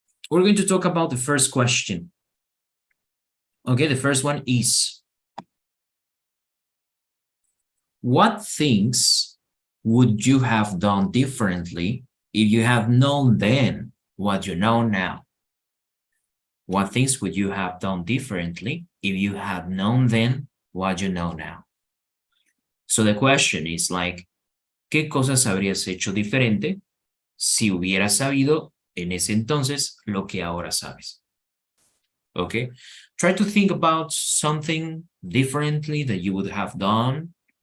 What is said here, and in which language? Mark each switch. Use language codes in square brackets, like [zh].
[en] We're going to talk about the first question. Okay, the first one is, what things would you have done differently if you have known then what you know now? What things would you have done differently if you had known then what you know now? So the question is like, [es] ¿qué cosas habrías hecho diferente si hubieras sabido en ese entonces lo que ahora sabes? [en] Okay, try to think about something differently that you would have done.